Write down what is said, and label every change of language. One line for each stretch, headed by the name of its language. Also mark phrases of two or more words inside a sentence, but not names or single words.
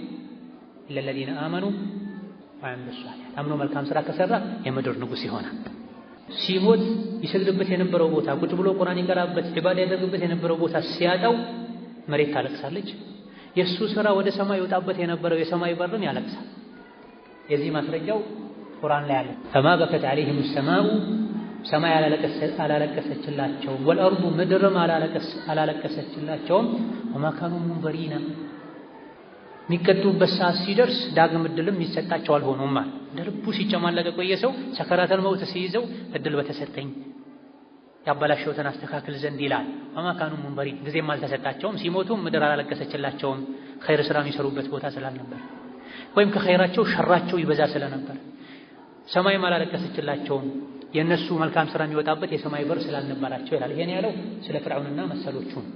Arabic: للذين آمنوا وعملوا الصالحات
Amharic: አምኖ መልካም ስራ ከሰራ የምድር ንጉስ ይሆናል። ሲሞት ይሰግድበት የነበረው ቦታ ቁጭ ብሎ ቁርአን ይቀራበት ኢባዳ ያደርግበት የነበረው ቦታ ሲያጣው መሬት ታለቅሳለች። የሱ ስራ ወደ ሰማይ ይወጣበት የነበረው የሰማይ በርም ያለቅሳል። የዚህ ማስረጃው ቁርአን ላይ አለ።
Arabic: فما بكت عليهم السماء
Amharic: ሰማይ አላለቀሰችላቸውም፣ ወልአርዱ ምድርም አላለቀሰችላቸውም።
Arabic: وما كانوا منظرين
Amharic: የሚቀጡበት ሰዓት ሲደርስ ዳግም እድልም ይሰጣቸው አልሆኑም ማለት ለልቡ ሲጨማለቅ ቆየ ሰው
Arabic: سكرات الموت
Amharic: ሲይዘው እድል በተሰጠኝ ያበላሸውትን አስተካክል ዘንድ ይላል።
Arabic: وما كانوا منظرين
Amharic: ጊዜም አልተሰጣቸውም። ሲሞቱም ምድር አላለቀሰችላቸውም ኸይር ስራ የሚሰሩበት ቦታ ስላልነበር ወይም ከኸይራቸው ሸራቸው ይበዛ ስለነበር። ሰማይም አላለቀሰችላቸውም የነሱ መልካም ስራ የሚወጣበት የሰማይ በር ስላልነበራቸው ይላል። ይሄን ያለው ስለ ፍርዓውንና መሰሎቹ።